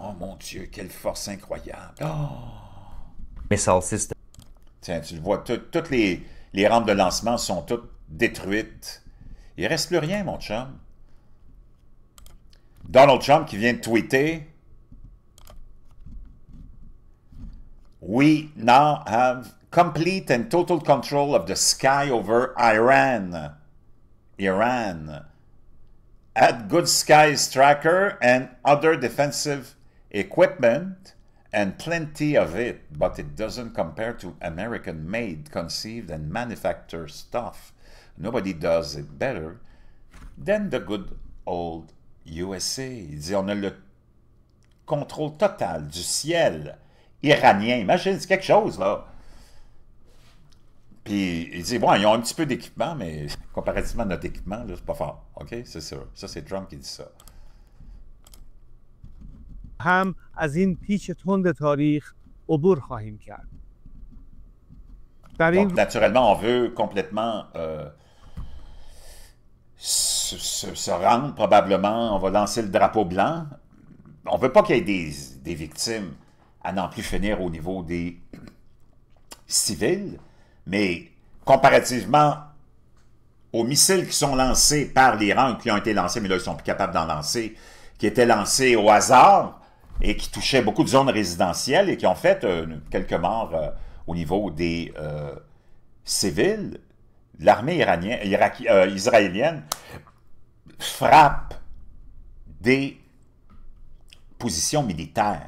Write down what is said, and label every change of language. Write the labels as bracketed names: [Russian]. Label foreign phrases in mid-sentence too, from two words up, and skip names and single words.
[French] Oh mon Dieu, quelle force incroyable! Oh! [English] Missile system. [French] Tiens, tu le vois, toutes les rampes de lancement sont toutes détruites. Il ne reste plus rien, mon chum. [English] Donald Trump [French] qui vient de tweeter [English] « We now have complete and total control of the sky over Iran. Iran. Add good skies tracker and other defensive equipment and plenty of it, but it doesn't compare to American-made, conceived and manufactured stuff. Nobody does it better than the good old USA. [French] » Il dit, on a le contrôle total du ciel iranien. Imagine, c'est quelque chose, là. Puis, il dit, bon, ils ont un petit peu d'équipement, mais comparativement à notre équipement, là, c'est pas fort. OK? C'est sûr. Ça, c'est Trump qui dit ça. [Persian] هم از این پیچ تند تاریخ عبور خواهیم کرد. [French] Donc, naturellement, on veut complètement se rendre, probablement. On va lancer le drapeau blanc. On ne veut pas qu'il y ait des victimes à n'en plus finir au niveau des civils, mais comparativement aux missiles qui sont lancés par l'Iran, qui ont été lancés, mais là, ils ne sont plus capables d'en lancer, qui étaient lancés au hasard et qui touchaient beaucoup de zones résidentielles et qui ont fait quelques morts au niveau des civils, l'armée israélienne frappe des positions militaires.